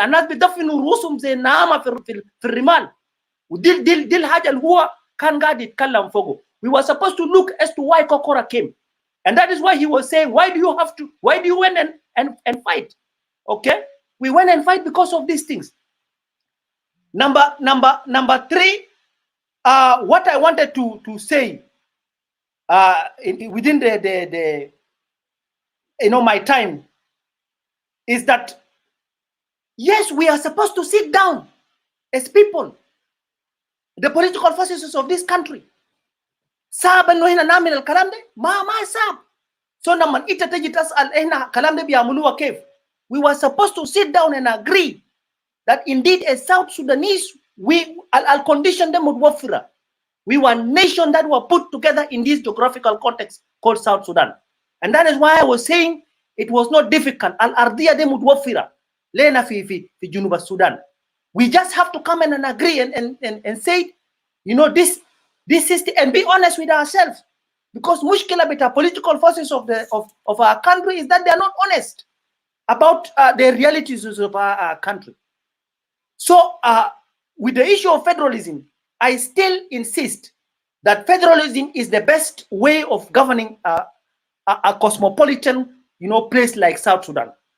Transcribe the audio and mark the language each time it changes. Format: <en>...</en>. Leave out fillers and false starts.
<ar>الناس بيدفنوا رؤوسهم زي النعامه في الرمال, ودي الحاجه اللي هو كان قاعد يتكلم فوقه.</ar> <en>We were supposed to look as to why Kokora came, and that is why he was saying, why do you went and fight? Okay, we went and fight because of these things. Number 3, what I wanted to say within the my time is that yes, we are supposed to sit down as people, the political forces of this country,</en> <ar>صعب انه هنا نعمل الكلام ده؟ ما صعب.</ar> <en>So</en> <ar>لما انت تجي تسال هنا الكلام ده بيعملوها كيف؟</ar> <en>We were supposed to sit down and agree that indeed as South Sudanese we</en> <ar>الcondition ده متوفرة.</ar> <en>We were a nation that were put together in this geographical context called South Sudan. And that is why I was saying it was not difficult.</en> <ar>الأرضية دي متوفرة لنا في جنوب السودان.</ar> <en>We just have to come in and agree and say, you know, this system, and be honest with ourselves. Because mushkila with our political forces of our country is that they are not honest about the realities of our country. So with the issue of federalism, I still insist that federalism is the best way of governing a cosmopolitan, you know, place like South Sudan.</en>